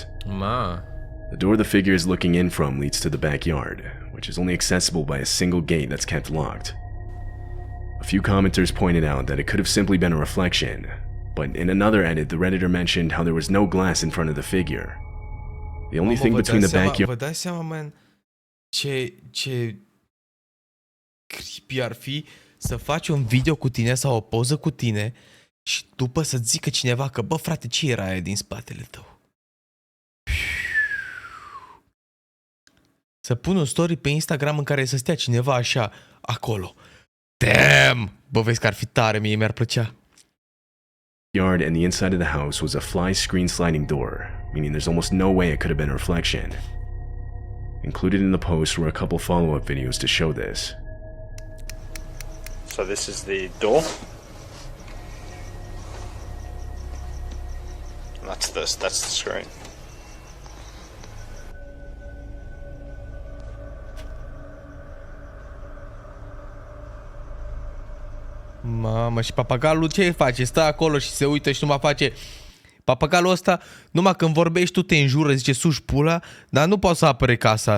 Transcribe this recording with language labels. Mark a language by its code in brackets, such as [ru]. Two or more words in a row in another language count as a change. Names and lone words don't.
[en] The door the figure is looking in from leads to the backyard, which is only accessible by a single gate that's kept locked. A few commenters pointed out that it could have simply been a reflection, but in another edit, the Redditor mentioned how there was no glass in front of the figure. The only thing between the backyard... [ro] Vă dați seama, man, ce creepy ar fi să faci un video cu tine sau o poză cu tine și după să zică cineva că, bă, frate, ce era aia din spatele tău? Să pun un story pe Instagram în care să stea cineva așa, acolo. Damn! Bă, vezi că ar fi tare, mie mi-ar plăcea. [en] Yard and the inside of the house was a fly screen sliding door, meaning there's almost no way it could have been a reflection. Included in the post were a couple follow-up videos to show this. So this is the door. And that's the screen. [ro] Mamă, și papagalul ce face? Stă acolo și se uită și numai face... Papagalul ăsta, numai când vorbești tu te înjură, zice suși pula, dar nu poate să apere casa.